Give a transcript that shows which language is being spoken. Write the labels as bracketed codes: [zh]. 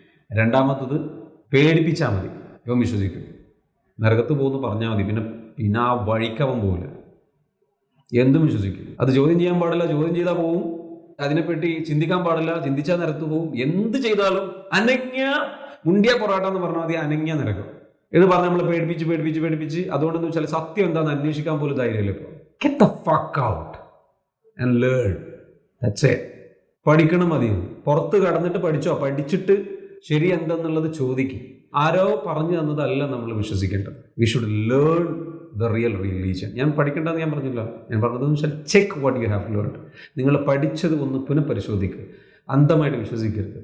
[ml] രണ്ടാമത്തത് പേടിപ്പിച്ചാൽ മതി, ഇവൻ വിശ്വസിക്കും. നരകത്ത് പോകുന്നു പറഞ്ഞാൽ മതി, പിന്നെ ആ വഴിക്കവൻ പോകില്ല, എന്തും വിശ്വസിക്കും. അത് ചോദ്യം ചെയ്യാൻ പാടില്ല, ചോദ്യം ചെയ്താൽ പോവും. അതിനെപ്പറ്റി ചിന്തിക്കാൻ പാടില്ല, ചിന്തിച്ചാൽ നിരത്ത് പോവും. എന്ത് ചെയ്താലും അനങ്ങിയ മുണ്ടിയ പൊറാട്ട എന്ന് പറഞ്ഞാൽ മതി, അനങ്ങിയ നിരക്കും. ഇത് പറഞ്ഞ് നമ്മളെ പേടിപ്പിച്ച് അതുകൊണ്ടെന്ന് വെച്ചാൽ സത്യം എന്താണെന്ന് അന്വേഷിക്കാൻ പോലും ധൈര്യമില്ല. ഇപ്പോൾ [en] get the fuck out and learn. That's it. [ml] പഠിക്കണം മതി. പുറത്ത് കടന്നിട്ട് പഠിച്ചോ, പഠിച്ചിട്ട് ശരി എന്തെന്നുള്ളത് ചോദിക്കും. ആരോ പറഞ്ഞു തന്നതല്ല നമ്മൾ വിശ്വസിക്കേണ്ടത്. [en] We should learn the real religion. [ml] ഞാൻ പഠിക്കേണ്ടതെന്ന് ഞാൻ പറഞ്ഞില്ല. ഞാൻ പറഞ്ഞതെന്ന് വെച്ചാൽ [en] Check what you have learned. [ml] നിങ്ങൾ പഠിച്ചത് ഒന്ന് പുനഃപരിശോധിക്കുക. അന്ധമായിട്ട് വിശ്വസിക്കരുത്.